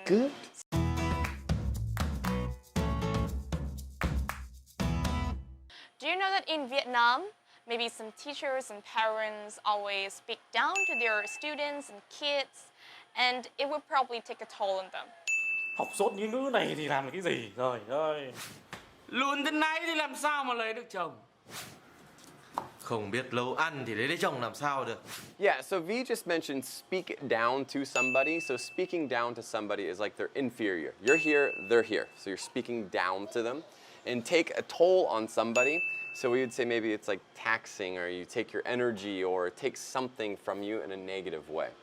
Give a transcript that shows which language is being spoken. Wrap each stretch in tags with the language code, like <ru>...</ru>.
<en>Good. Do you know that in Vietnam, maybe some teachers and parents always speak down to their students and kids, and it would probably take a toll on them.</en> <vi>Học dốt như ngữ này thì làm cái gì? Trời ơi. Lùn thế này thì làm sao mà lấy được chồng? Không biết nấu ăn thì lấy chồng làm sao được?</vi> <en>Yeah, so V just mentioned speak down to somebody. So speaking down to somebody is like they're inferior. You're here, they're here. So you're speaking down to them. And take a toll on somebody. So we would say maybe it's like taxing, or you take your energy, or it takes something from you in a negative way.</en>